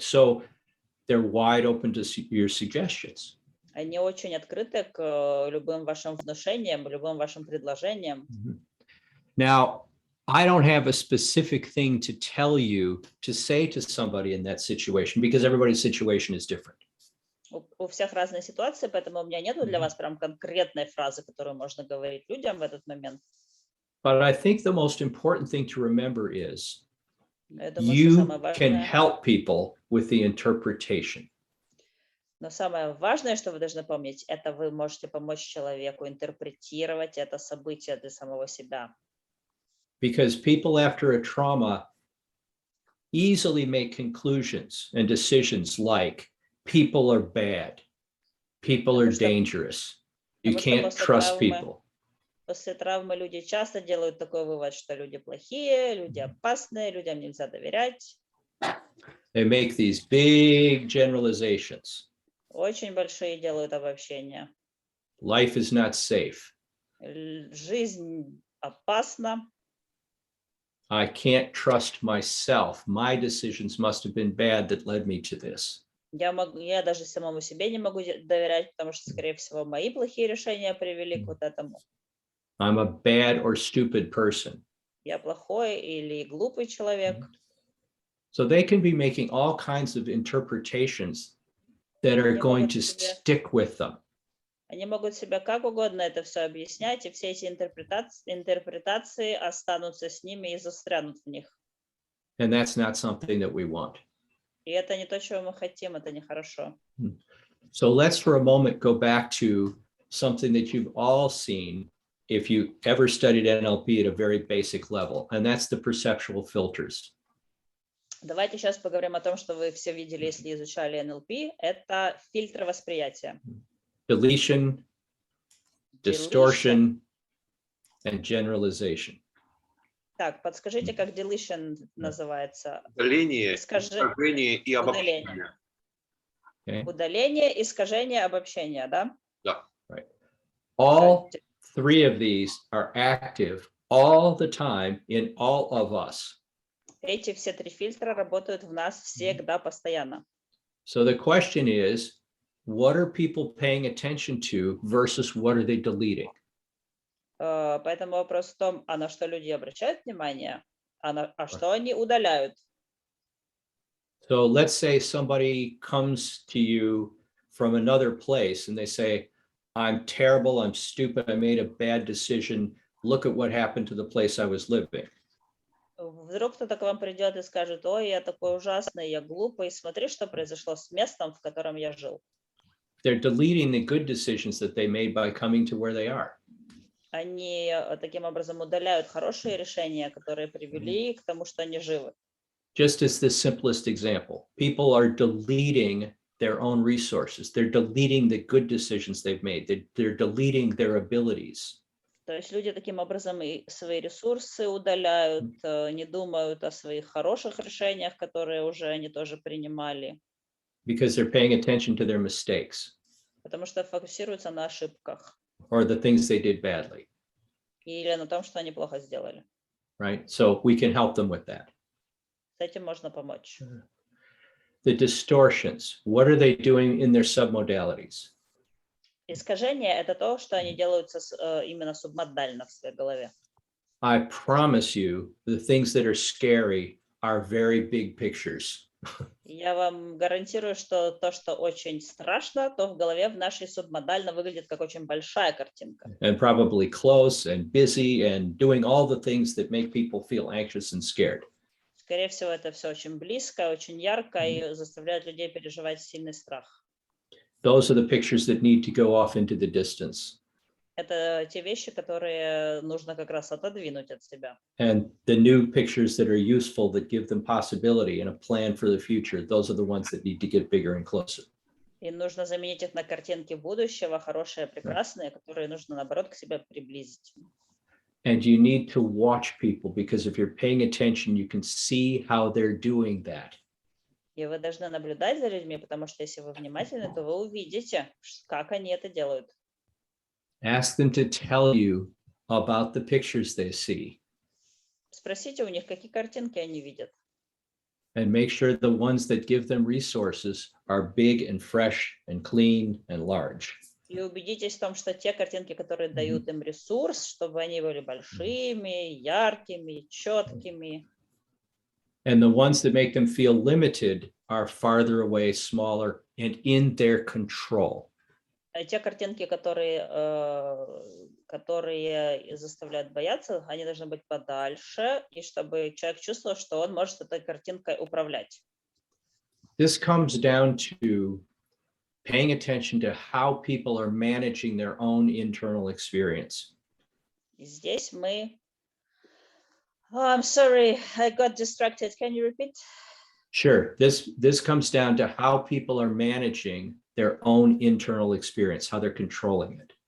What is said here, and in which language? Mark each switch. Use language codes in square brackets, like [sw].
[en] So they're wide open to your suggestions. [ru] Они очень открыты к любым вашим внушениям, любым вашим предложениям. [en] Now, I don't have a specific thing to tell you to say to somebody in that situation because everybody's situation is different. [ru] У всех разные ситуации, поэтому у меня нету для вас прям конкретной фразы, которую можно говорить людям в этот момент. [en] But I think the most important thing to remember is [ru] Я думаю, что [en] you [ru] самое [en] can [ru] важное, [en] help people with the interpretation. [ru] но самое важное, что вы должны помнить, это вы можете помочь человеку интерпретировать это событие для самого себя. [en] Because people after a trauma easily make conclusions and decisions like people are bad, people are dangerous, you can't trust people. [ru] После травмы люди часто делают такой вывод, что люди плохие, люди опасные, людям нельзя доверять. [en] They make these big generalizations. [ru] Очень большие делают обобщения. [en] Life is not safe. [ru] Жизнь опасна. [en] I can't trust myself. My decisions must have been bad that led me to this. [ru] Я даже самому себе не могу доверять, потому что, скорее всего, мои плохие решения привели к вот этому. [en] I'm a bad or stupid person. [ru] Я плохой или глупый человек. [en] So they can be making all kinds of interpretations that are going to stick with them. [ru] Они могут себе как угодно это все объяснять, и все эти интерпретации останутся с ними и застрянут в них. [en] And that's not something that we want. [ru] И это не то, чего мы хотим, это нехорошо. [en] So let's for a moment go back to something that you've all seen if you ever studied NLP at a very basic level, and that's the perceptual filters. [ru] Давайте сейчас поговорим о том, что вы все видели, если изучали NLP. Это фильтры восприятия. [en] Deletion, distortion, and generalization. [ru] Так, подскажите, как deletion называется? Удаление, искажение и обобщение. [en] Okay. [ru] Удаление, искажение, обобщение, да? Да. [en] Right. All three of these are active all the time in all of us. [ru] Эти все три фильтра работают в нас всегда, постоянно. [en] So the question is, what are people paying attention to versus what are they deleting? [ru] Поэтому вопрос в том, а на что люди обращают внимание, а что они удаляют. [en] So let's say somebody comes to you from another place and they say, I'm terrible, I'm stupid, I made a bad decision. Look at what happened to the place I was living. [ru] Вдруг кто-то к вам придет и скажет, ой, я такой ужасный, я глупый, смотри, что произошло с местом, в котором я жил. [en] They're deleting the good decisions that they made by coming to where they are. [ru] Они таким образом удаляют хорошие решения, которые привели к тому, что они живы. [en] Just as the simplest example, people are deleting their own resources. They're deleting the good decisions they've made. They're deleting their abilities. [ru] То есть люди таким образом и свои ресурсы удаляют, не думают о своих хороших решениях, которые уже они тоже принимали. [en] Because they're paying attention to their mistakes. [ru] Потому что фокусируются на ошибках. [en] Or the things they did badly. [ru] Или на том, что они плохо сделали. [en] Right? So we can help them with that. [ru] С этим можно помочь. [en] The distortions, what are they doing in their submodalities? [ru] Искажение – это то, что они делают именно субмодально в своей голове. [en] I promise you, the things that are scary are very big pictures. [ru] Я вам гарантирую, что то, что очень страшно, то в голове в нашей субмодально выглядит как очень большая картинка. [en] And probably close and busy and doing all the things that make people feel anxious and scared. [ru] Скорее всего, это все очень близко, очень ярко и заставляет людей переживать сильный страх. [en] Those are the pictures that need to go off into the distance. [ru] Это те вещи, которые нужно как раз отодвинуть от себя. [en] And the new pictures that are useful, that give them possibility and a plan for the future, those are the ones that need to get bigger and closer. [ru] И нужно заменить их на картинки будущего, хорошие, прекрасные, которые нужно, наоборот, к себе приблизить. [en] And you need to watch people, because if you're paying attention, you can see how they're doing that. [ru] И вы должны наблюдать за людьми, потому что если вы внимательны, то вы увидите, как они это делают. [en] Ask them to tell you about the pictures they see. [ru] Спросите у них, какие картинки они видят. [en] And make sure the ones that give them resources are big and fresh and clean and large. [ru] И убедитесь в том, что те картинки, которые дают им ресурс, чтобы они были большими, яркими, четкими. [en] And the ones that make them feel limited are farther away, smaller, and in their control. [ru] Те картинки, которые заставляют бояться, они должны быть подальше, и чтобы человек чувствовал, что он может этой картинкой управлять. [en] This comes down to paying attention to how people are managing their own internal experience. [ru] И здесь мы... [en] Oh, I'm sorry, I got distracted. Can you repeat? Sure, this comes down to how people are managing their own internal experience, how they're controlling it.